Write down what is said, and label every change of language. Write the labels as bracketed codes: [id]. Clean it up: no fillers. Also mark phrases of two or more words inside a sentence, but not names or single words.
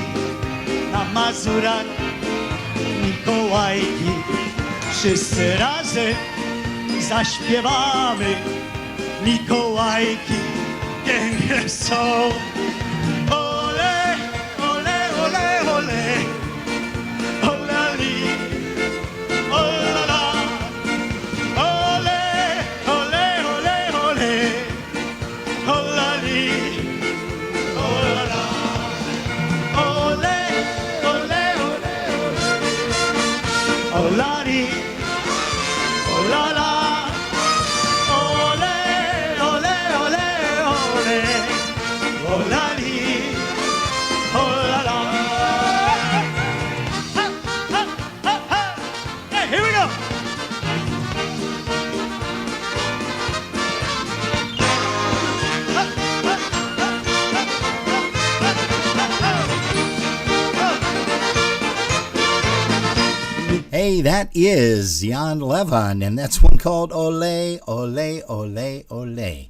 [pl] na Mazurach, Mikołajki, wszyscy razem zaśpiewamy. Mikołajki piękne są. Ole, ole, ole, ole, olali, olala, ole, ole, ole, ole, olali. Olala, ole, ole, ole, ole, olali, olala, ole, ole, ole, ole, olali, olala. Ha, ha, ha, ha. [en] Hey, here we go. Hey, that is Jan Levon, and that's one called Ole, Ole, Ole, Ole.